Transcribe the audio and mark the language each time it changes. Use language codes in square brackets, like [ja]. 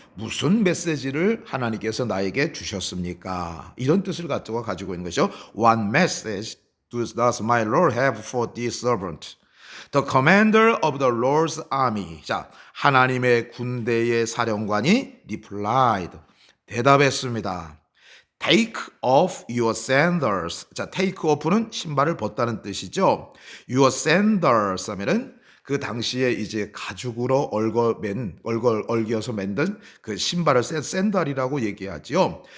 [ko] 무슨 메시지를 하나님께서 나에게 주셨습니까? 이런 뜻을 가지고 있는 것이죠. [en] What message does my Lord have for this servant? The commander of the Lord's army. [ko] 자, 하나님의 군대의 사령관이 replied. 대답했습니다. [en] Take off your sandals. [ko] 자, take off는 신발을 벗다는 뜻이죠. Your sandals 하면은 그 당시에 이제 가죽으로 얽어서 만든 그 신발을 샌달이라고 얘기하지요.